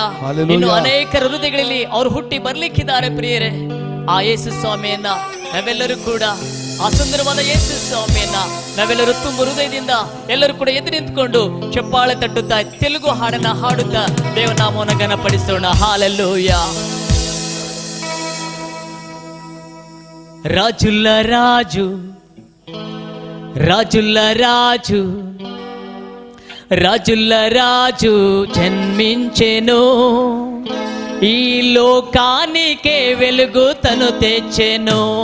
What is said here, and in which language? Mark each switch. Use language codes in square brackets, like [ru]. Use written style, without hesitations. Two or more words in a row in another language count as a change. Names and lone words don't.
[kn] ಇನ್ನು ಅನೇಕ ಹೃದಯಗಳಲ್ಲಿ ಅವರು ಹುಟ್ಟಿ ಬರ್ಲಿಕ್ಕಿದ್ದಾರೆ ಪ್ರಿಯರೇ. ಆ ಯೇಸು ಸ್ವಾಮಿಯನ್ನ ನಾವೆಲ್ಲರೂ ಕೂಡ, ಆ ಸುಂದರವಾದ ಯೇಸು ಸ್ವಾಮಿಯನ್ನ ನಾವೆಲ್ಲರೂ ತುಂಬ ಹೃದಯದಿಂದ ಎಲ್ಲರೂ ಕೂಡ ಎದ್ದು ನಿಂತ್ಕೊಂಡು ಚಪ್ಪಾಳೆ ತಟ್ಟುತ್ತಾ ತೆಲುಗು ಹಾಡನ್ನ ಹಾಡುತ್ತಾ ದೇವನಾಮವನ್ನು ಘನಪಡಿಸೋಣ. ಹಾಲೆಲೂಯಾ. [te] రాజుల రాజు, రాజుల రాజు, రాజుల రాజు జన్మించెను, ఈ లోకానికే వెలుగు తను తెచ్చెను.